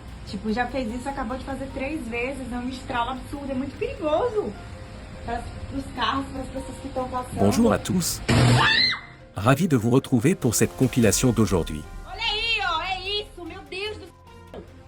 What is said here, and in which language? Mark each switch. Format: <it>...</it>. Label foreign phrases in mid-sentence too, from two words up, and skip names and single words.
<pt>Tipo, já fez isso, acabou de fazer 3 vezes, é um estralo absurdo, é muito perigoso. Para os carros, para as pessoas que estão passando.</pt> <fr>Bonjour à tous. Ravi de vous retrouver pour cette compilation d'aujourd'hui.</fr> <pt>Olha aí, ó, é isso, meu Deus do céu.</pt>